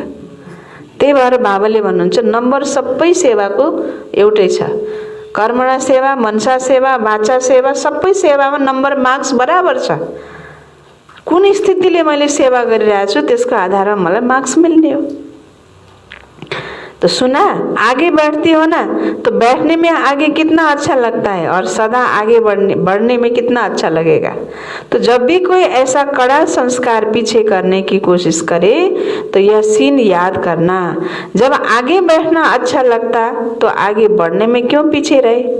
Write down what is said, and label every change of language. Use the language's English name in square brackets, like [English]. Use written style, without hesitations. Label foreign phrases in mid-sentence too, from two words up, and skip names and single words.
[Nepali] त्यही भएर बाबाले भन्नुहुन्छ नम्बर सबै सेवाको एउटै छ। कर्मणा सेवा, मनसा सेवा, वाचा सेवा, सबै सेवामा नम्बर मार्क्स बराबर छ। कुन स्थितिले मैले सेवा गरिरहेको छु त्यसको आधारमा मलाई मार्क्स मिल्ने हो। [Hindi] तो सुना, आगे बैठती हो ना, तो बैठने में आगे कितना अच्छा लगता है और सदा आगे बढ़ने में कितना अच्छा लगेगा। तो जब भी कोई ऐसा कड़ा संस्कार पीछे करने की कोशिश करे तो यह सीन याद करना, जब आगे बैठना अच्छा लगता तो आगे बढ़ने में क्यों पीछे रहे।